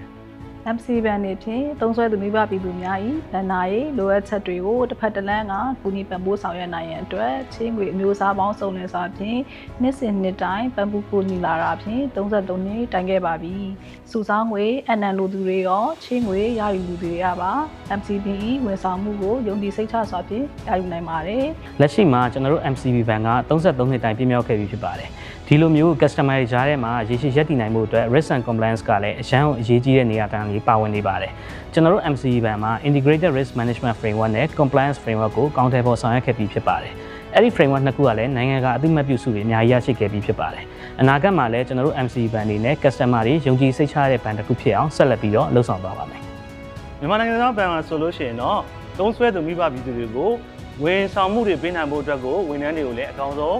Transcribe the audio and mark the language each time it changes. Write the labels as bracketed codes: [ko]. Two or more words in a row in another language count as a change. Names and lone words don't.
[my] MC ဘဏ်နေဖြင့်သုံးစွဲသူမိဘပြည်သူများ၏ဗဏ္ဍာရေးလိုအပ်ချက်တွေကိုတစ်ဖက်တစ်လမ်းကကူညီပံ့ပိုးဆောင်ရွက်နိုင်ရန်အတွက်ချင်းငွေအမျိုးအစားပေါင်းစုံလင်စွာဖြင့်နှစ်စဉ်နှစ်တိုင်းပံ့ပိုးကူညီလာတာဖြင့်33နှစ်တိုင်ခဲ့ပါပြီ။စုဆောင်းငွေအနံလိုသူတွေရောချင်းငွေရယူလူတွေရပါ MCB ၏ဝန်ဆောင်မှုကိုယုံကြည်စိတ်ချစွာဖြင့်ရယူနိုင်ပါတယ် ။လက်ရှိမှာကျွန်တော်တို့ MCB ဘဏ်က33နှစ်တိုင်ပြည့်မြောက်ခဲ့ပြီဖြစ်ပါတယ်။ဒီလိုမျိုး customer တွေကြားထဲမှာရေရှည်ရပ်တည်နိုင်မှုအတွက် [en] risk and compliance [my] ကလည်းအရန်အရေးကြီးတဲ့နေရာတန်းလေးပါဝင်နေပါတယ်။ကျွန်တော်တို့ MCB ဘဏ်မှာ [en] integrated risk management framework [my] နဲ့ [en] compliance framework [my] ကိုကောင်းတယ်ပေါ်ဆောင်ရွက်ခဲ့ပြီးဖြစ်ပါတယ်။အဲ့ဒီ framework နှစ်ခုကလည်းနိုင်ငံကအသိအမှတ်ပြုစုတွေအများကြီးရရှိခဲ့ပြီးဖြစ်ပါတယ်။အနာဂတ်မှာလည်းကျွန်တော်တို့ MCB ဘဏ်အနေနဲ့ customer တွေယုံကြည်စိတ်ချတဲ့ဘဏ်တစ်ခုဖြစ်အောင်ဆက်လက်ပြီးတော့လှုပ်ဆောင်သွားပါမယ် ။မြန်မာနိုင်ငံသားဘဏ်မှာဆိုလို့ရှိရင်တော့သုံးစွဲသူမိဘပြည်သူတွေကိုဝန်ဆောင်မှုတွေပေးနိုင်ဖို့အတွက်ကိုဝန်ထမ်းတွေကိုလည်းအကောင်းဆုံး